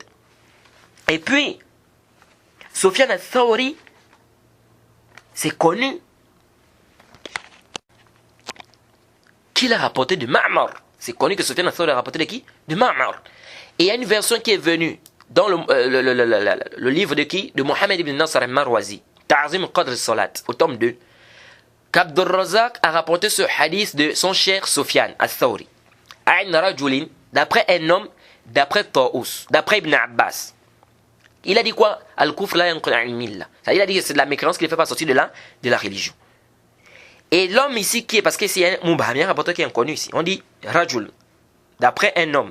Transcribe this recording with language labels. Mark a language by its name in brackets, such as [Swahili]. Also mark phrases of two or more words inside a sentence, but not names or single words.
[French] Et puis, Sufyan al-Thawri, c'est connu qu'il a rapporté de Ma'mar. C'est connu que Sufyan al-Thawri a rapporté de qui? De Ma'mar. Et il y a une version qui est venue dans le livre de qui? De Mohamed ibn Nasr al-Marwazi, Ta'zim Qadr al-Salat, au tome 2. qu'Abdur Razzaq a rapporté ce hadith de son cher Sufyan al-Thawri. [Arabic] عن رجل, [French] d'après un homme, d'après Taous, d'après Ibn Abbas. Il a dit quoi? [Arabic] الكفر لا ينقل الملة. [French] Il a dit que c'est de la mécréance qui ne fait pas sortir de la religion. Et l'homme ici qui est, parce que c'est un Mubham, un rapporteur qui est inconnu ici. On dit Rajul, d'après un homme.